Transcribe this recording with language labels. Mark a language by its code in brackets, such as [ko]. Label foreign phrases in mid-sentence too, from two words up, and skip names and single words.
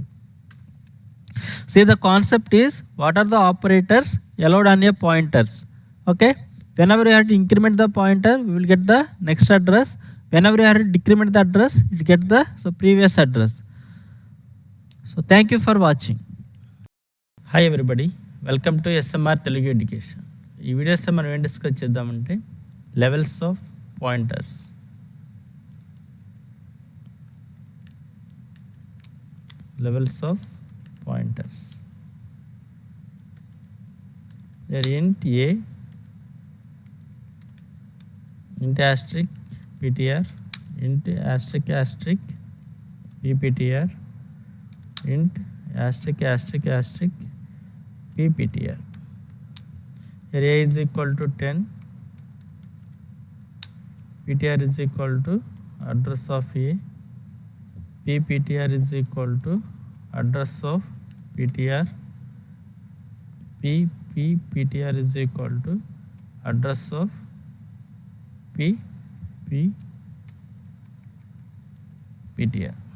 [en] See, the concept is what are the operators allowed on a pointers. Okay, whenever you have to increment the pointer we will get the next address, whenever you have to decrement the address it get the previous address. So thank you for watching. Hi everybody, welcome to SMR Telugu Education. [te] ఈ వీడియోస్లో మనం ఏం డిస్కస్ చేద్దామంటే [en] levels of pointers. Levels of pointers. There int a, int asterisk ptr, int asterisk asterisk pptr, int asterisk asterisk asterisk pptr. Here a is equal to 10, ptr is equal to address of a, pptr is equal to address of ptr, ptr is equal to address of ptr.